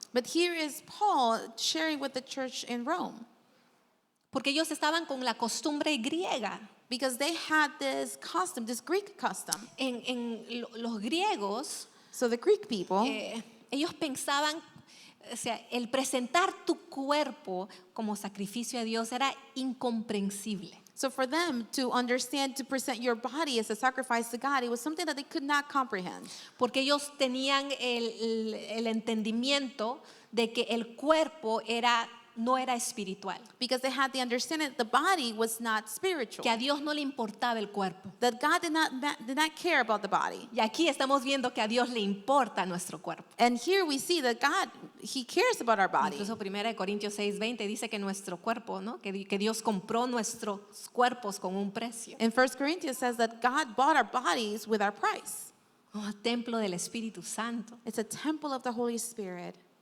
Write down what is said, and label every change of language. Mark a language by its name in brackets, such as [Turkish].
[English] But here is Paul sharing with the church in Rome. [Spanish] Porque ellos estaban con la costumbre griega. [English] Because they had this custom, this Greek custom. [Spanish] Los griegos, [English] So the Greek people, [Spanish] ellos pensaban, o sea, el presentar tu cuerpo como sacrificio a Dios era incomprensible. [English] So for them to understand, to present your body as a sacrifice to God, it was something that they could not comprehend. [Spanish] Porque ellos tenían el entendimiento de que el cuerpo no era espiritual, [English] Because they had the understanding that the body was not spiritual. [Spanish] que a Dios no le importaba el cuerpo. [English] That God did not care about the body. [Spanish] Y aquí estamos viendo que a Dios le importa nuestro cuerpo. [English] And here we see that God, He cares about our body. [Spanish] Incluso 1 Corintios 6:20 dice que nuestro cuerpo, ¿no? que Dios compró nuestros cuerpos con un precio. [English] And 1 Corinthians says that God bought our bodies with our price. [Spanish] Oh, templo del Espíritu Santo. [English] It's a temple of the Holy Spirit.